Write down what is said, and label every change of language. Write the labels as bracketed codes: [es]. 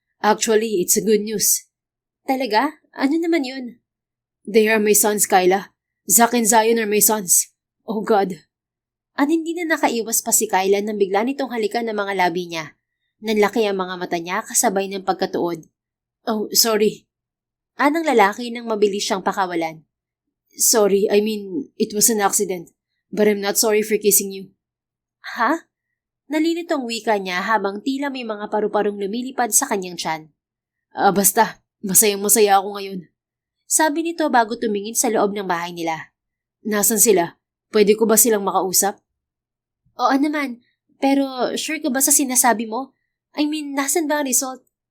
[en] Actually, it's a good news. [tl] Talaga? Ano naman yun? [en] They are my sons, Kyla. Zack and Zion are my sons. Oh God. [tl] At hindi na nakaiwas pa si Kyla nang bigla nitong halikan ng mga labi niya. Nanlaki ang mga mata niya kasabay ng pagkatuod. [en] Oh, sorry. [tl] Anang lalaki nang mabilis siyang pakawalan. [en] Sorry, I mean, it was an accident. But I'm not sorry for kissing you. Ha? [tl] Nalilitong wika niya habang tila may mga paru-parong lumilipad sa kanyang tiyan. Basta, masayang-masaya ako ngayon. Sabi nito bago tumingin sa loob ng bahay nila. Nasaan sila? Pwede ko ba silang makausap? Oo naman, pero sure ka ba sa sinasabi mo? [en] I mean, [tl] nasan ba ang result?